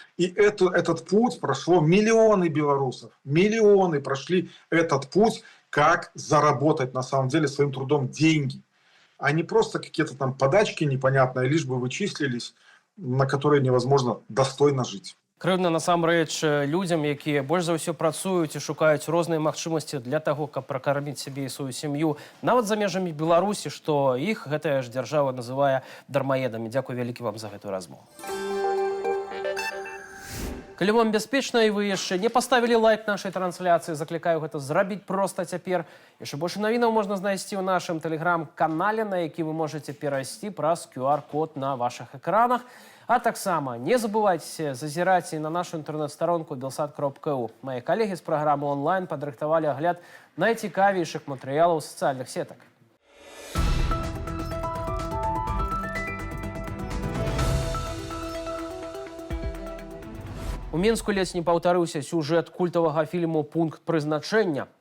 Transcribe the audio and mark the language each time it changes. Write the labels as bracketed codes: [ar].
[ru] И этот путь прошло миллионы белорусов. Миллионы прошли этот путь, как заработать на самом деле своим трудом деньги. А не просто какие-то там подачки непонятные, лишь бы вычислились, на которые невозможно достойно жить. [be] Крыўдна насамрэч людзям, якія больш за ўсё працуюць і шукаюць розныя магчымасці для таго, каб пракарміць сябе і сваю сям'ю, нават за межамі Беларусі, што іх гэтая ж дзяржава называе дармаедамі. Дзякуй вялікі вам за гэтую размову. Калі вам бяспечна і вы яшчэ не паставілі лайк нашай трансляцыі, заклікаю гэта зрабіць проста цяпер. Яшчэ больше навінаў можна знайсці ў нашым тэлеграм-канале, на які вы можаце перайсці праз QR-код на вашых экранах. А таксама не забывайце зазіраць і на нашу інтэрнэт-старонку belsat.ru. Мае калегі з праграмы онлайн падрыхтавалі агляд найцікавейшых матэрыялаў сацыяльных сетак. У Мінску ледзь не паўтарыўся сюжэт культавага фільму «Пункт прызначэння».